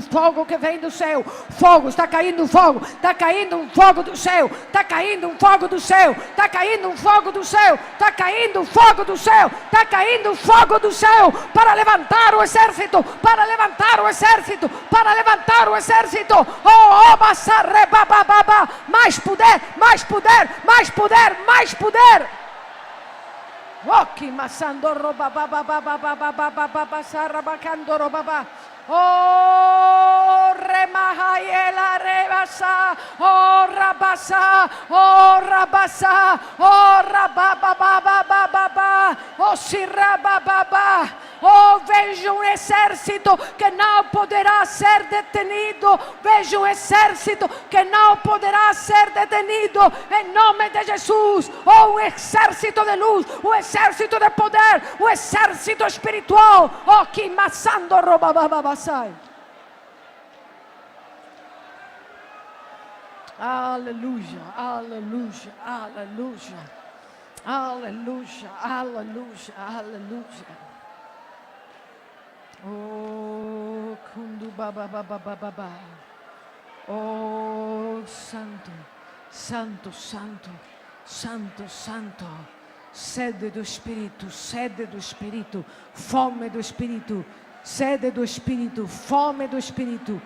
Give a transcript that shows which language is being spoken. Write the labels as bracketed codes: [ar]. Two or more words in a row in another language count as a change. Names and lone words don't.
[pt] fogo que vem do céu, fogo, está caindo fogo, está caindo um fogo do céu, está caindo um fogo do céu, está caindo um fogo do céu, está caindo um fogo do céu, está caindo um fogo do céu, para levantar o exército, para levantar o exército, para levantar o exército. Oh, basarre, babababa, mais poder, mais poder, mais poder, mais poder. Oki masando roba baba baba baba baba baba sarabacando roba baba. Oh, remahayela rebasa, oh rabasa, oh rabasa, oh rababa baba baba, oh siraba baba. Oh, vejo um exército que não poderá ser detenido. Vejo um exército que não poderá ser detenido. Em nome de Jesus. Oh, um exército de luz, um exército de poder, um exército espiritual. Oh, que maçando robabababasai. Aleluia, aleluia, aleluia, aleluia, aleluia, aleluia. Oh, kundu baba baba baba baba. Oh, santo, santo, santo, santo, santo. Sede do Espírito, fome do Espírito, sede do Espírito, fome do Espírito.